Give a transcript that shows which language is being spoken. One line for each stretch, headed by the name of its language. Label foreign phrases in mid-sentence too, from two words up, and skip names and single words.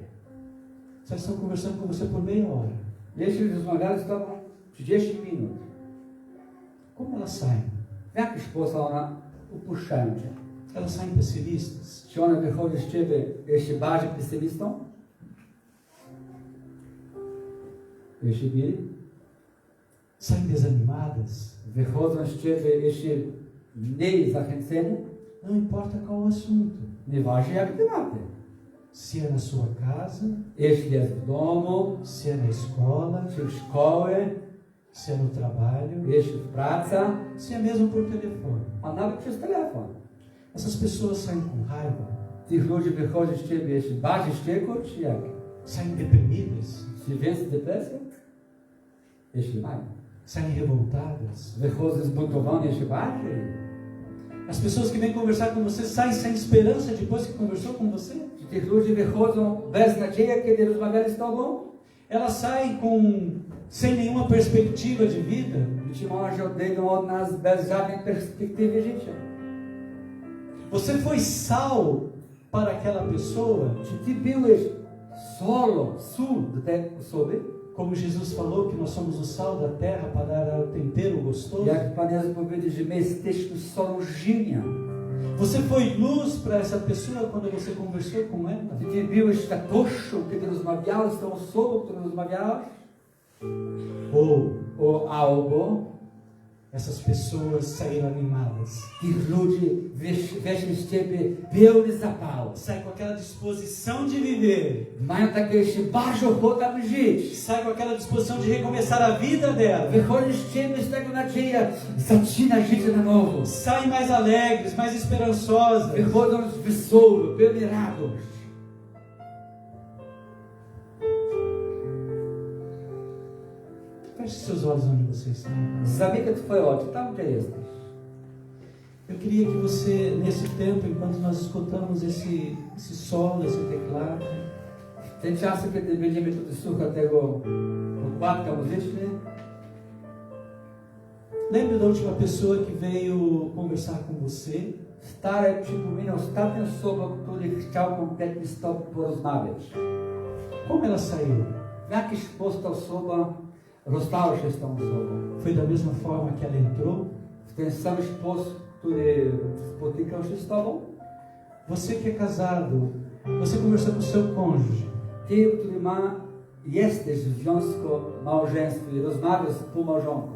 Portuguese: Só estão conversando com você por meia hora.
Polish: Jeśli rozmawiali z Tobą 30 minut,
Portuguese: Como elas saem?
Polish: w jaki sposób one upuszczają Cię?
Portuguese: Elas saem pessimistas?
Polish: Czy one wychodzą z Ciebie jeszcze bardziej pesymistą? Jeśli byli?
Portuguese: Saem desanimadas?
Polish: Wychodzą z Ciebie jeszcze mniej zachęceni?
Portuguese: Não importa qual o assunto.
Polish: Nieważne jak tematy.
Portuguese: Se é na sua casa,
Polish: Jeśli jest w domu,
Portuguese: se é na escola,
Polish: czy w szkoły,
Portuguese: se é no trabalho,
Polish: jeśli w pracy,
Portuguese: se é mesmo por telefone.
Polish: a nawet przez telefon.
Portuguese: Essas pessoas saem com raiva,
Polish: Tych ludzi wychodzi z Ciebie jeszcze bardziej wściekło, czy jak?
Portuguese: saem deprimidas,
Polish: Czy więcej depresji? Jeśli mają.
Portuguese: saem revoltadas.
Polish: Wychodzą zbuntowani jeszcze bardziej.
Portuguese: As pessoas que vêm conversar com você saem sem esperança depois que conversou com você.
Polish: Czy tych ludzi wychodzą bez nadziei, kiedy rozmawiali z Tobą?
Portuguese: Elas saem sem nenhuma perspectiva de vida.
Polish: Czy może odejdą od nas bez żadnej perspektywy życia?
Portuguese: Você foi sal para aquela pessoa,
Polish: Czy Ty byłeś sól do tej osoby?
Portuguese: como Jesus falou que nós somos o sal da terra para dar o tempero gostoso.
Polish: Jak Pan Jezus powiedział, że my jesteśmy solą ziemia.
Portuguese: Você foi luz para essa pessoa quando você conversou com ela?
Polish: Czy Ty byłeś światłością, kiedy rozmawiałeś z tą osobą, którą rozmawiałeś? Albo
Portuguese: Essas pessoas saíram animadas.
Polish: tych ludzi weszli z Ciebie pełny zapał.
Portuguese: Sai com aquela disposição de viver.
Polish: Mają takie jeszcze bardzo ochotę, aby żyć.
Portuguese: Sai com aquela disposição de recomeçar a vida dela.
Polish: Wychodzi z Ciebie z tego nadzieja, zaczyna życie na nowo.
Portuguese: Saem mais alegres, mais esperançosas.
Polish: Wychodzą wesoło, pełni radość.
Portuguese: Feche seus olhos onde você está.
Polish: Zamykaj Twoje oczy, tam gdzie jesteś.
Portuguese: Eu queria que você, nesse tempo, enquanto nós escutamos esse solo, esse teclado,
Polish: W ten czas, kiedy będziemy tutaj słuchać tego podkładka muzyczny,
Portuguese: lembre da última pessoa que veio conversar com você.
Polish: stare przypomina ostatnią osobę, który chciał konkretnie z Tobą porozmawiać.
Portuguese: Como ela saiu?
Polish: W jaki sposób ta osoba rozstała się z tą osobą?
Portuguese: Foi da mesma forma que ela entrou?
Polish: W ten sam sposób, który spotykał się z Tobą?
Portuguese: Você que é casado, Você conversou com o seu cônjuge.
Polish: Ty, który jesteś w związku małżeństwie i rozmawiasz z współmałżonką